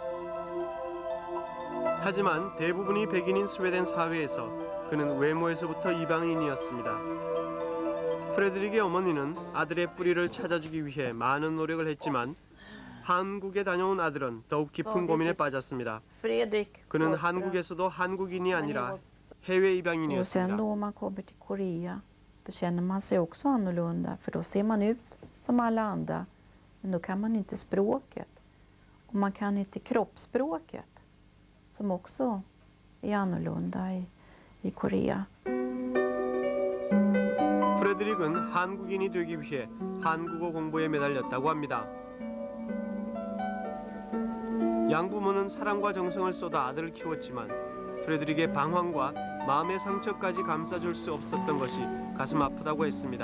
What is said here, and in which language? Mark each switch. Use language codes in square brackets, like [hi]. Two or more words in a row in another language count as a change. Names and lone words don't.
[ko] 하지만 대부분이 백인인 스웨덴 사회에서 그는 외모에서부터 이방인이었습니다. 프레드릭의 어머니는 아들의 뿌리를 찾아주기 위해 많은 노력을 했지만 한국에 다녀온 아들은 더욱 깊은 고민에 빠졌습니다. 그는 한국에서도 한국인이 아니라 해외 입양인이었습니다. [sv] Då man kommer till Korea, då känner man sig också annorlunda, för då ser man ut som alla andra, men då kan man inte språket. Och man kan inte kroppsspråket, som också är annorlunda i Korea. [ko] 프레드릭은 한국인이 되기 위해 한국어 공부에 매달렸다고 합니다. 양부모는 사랑과 정성을 쏟아 아들을 키웠지만 프레드릭의 방황과 마음의 상처까지 감싸줄 수 없었던 것이 가슴 아프다고 했습니다.